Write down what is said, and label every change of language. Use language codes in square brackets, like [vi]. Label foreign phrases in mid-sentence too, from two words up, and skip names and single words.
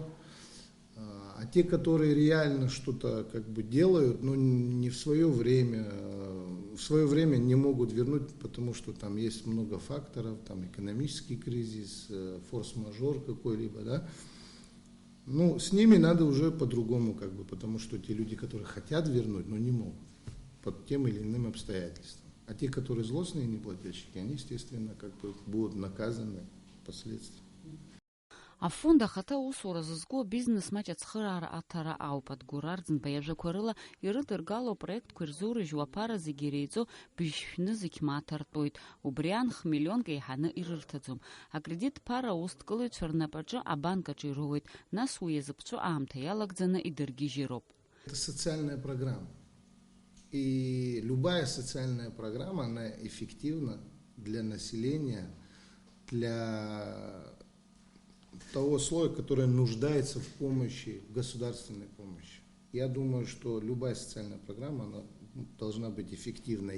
[ru] А те, которые реально что-то делают, не в свое время не могут вернуть, потому что там есть много факторов, там экономический кризис, форс-мажор какой-либо, да. С ними надо уже по-другому, потому что те люди, которые хотят вернуть, но не могут под тем или иным обстоятельствам. А те, которые злостные неплательщики, они, естественно, будут наказаны впоследствии. [ab] Афонд ахаҭа аусура зызку абизнес маҷ ацхыраара аҭара ауп. Адгәыр Арӡынба иажәақәа рыла ирыдыргало апроектқәа ирзоурыжьуа аԥара зегьы иреиҵо быжьшәны зегь мааҭ артәоит. Убри анх миллионк еиҳаны ирырҭаӡом. Акредит ԥара аусҭкылаҩцәа рнапаҿы абанк аҿы ироуеит. Нас уи иазыԥҵәо аамҭа иалагӡаны идыргьежьыроуп. [ru] Это социальная программа. И любая социальная программа, она эффективна для населения, для того слоя, который нуждается в помощи, в государственной помощи. Я думаю, что любая социальная программа, она должна быть эффективной.